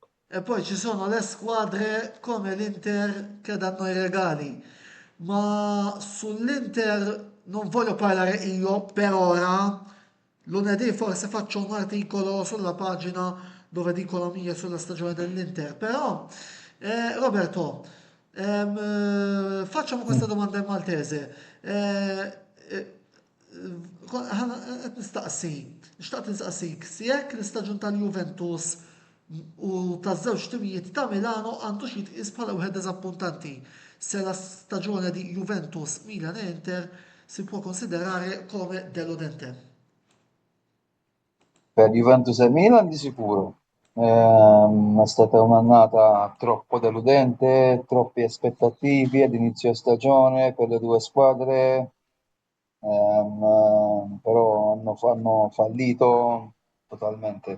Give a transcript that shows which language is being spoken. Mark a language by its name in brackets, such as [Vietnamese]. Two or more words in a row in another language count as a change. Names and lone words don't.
[Italian] E poi ci sono le squadre come l'Inter che danno i regali, ma sull'Inter non voglio parlare io per ora. Lunedì forse faccio un articolo sulla pagina dove dico la mia sulla stagione dell'Inter, però Roberto, facciamo questa domanda in maltese. [Maltese] Nixtaq nistaqsik, si jekk l-istaġun tal-Juventus u taż-żewġ timijiet ta' Milano għandu xi tqis bħala wieħed eżappuntanti. [Italian] Se la stagione di Juventus, Milan e Inter si può considerare come deludente. Per Juventus e Milan di sicuro. È stata un'annata troppo deludente, troppe aspettative ad inizio stagione per le due squadre, però hanno fallito totalmente.